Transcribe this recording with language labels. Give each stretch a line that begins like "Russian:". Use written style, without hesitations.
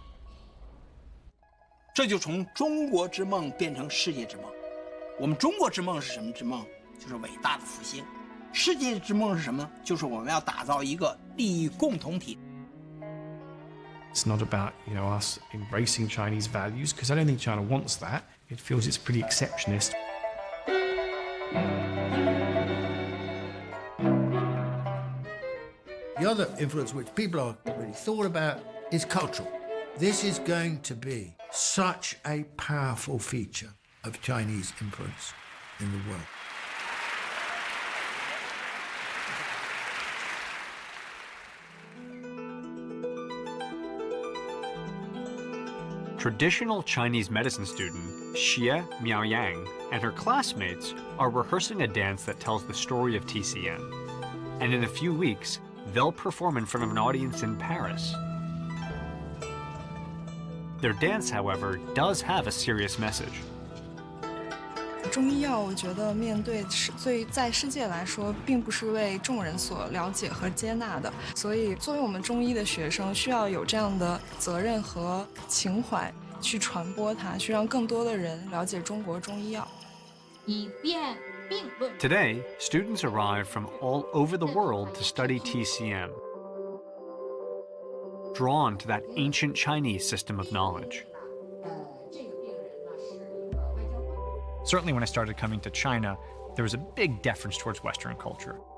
Chinese: "这就从中国之梦变成世界之梦。我们中国之梦是什么之梦？就是伟大的复兴。世界之梦是什么？就是我们要打造一个利益共同体。
English: It's not about us embracing Chinese values, because I don't think China wants that. It feels it's pretty exceptionist. The other influence which people are really thought about is cultural. This is going to be such a powerful feature of Chinese influence in the world. Traditional Chinese medicine student Xie Miaoyang and her classmates are rehearsing a dance that tells the story of TCM. And in a few weeks, they'll perform in front of an audience in Paris. Their dance, however, does have a serious message.
Chinese: 中医药，我觉得面对在世界来说，并不是为众人所了解和接纳的。所以，作为我们中医的学生，需要有这样的责任和情怀去传播它，去让更多的人了解中国中医药。以变并论。
English: Today, students arrive from all over the world to study TCM, drawn to that ancient Chinese system of knowledge. Certainly when I started coming to China, there was a big deference towards Western culture.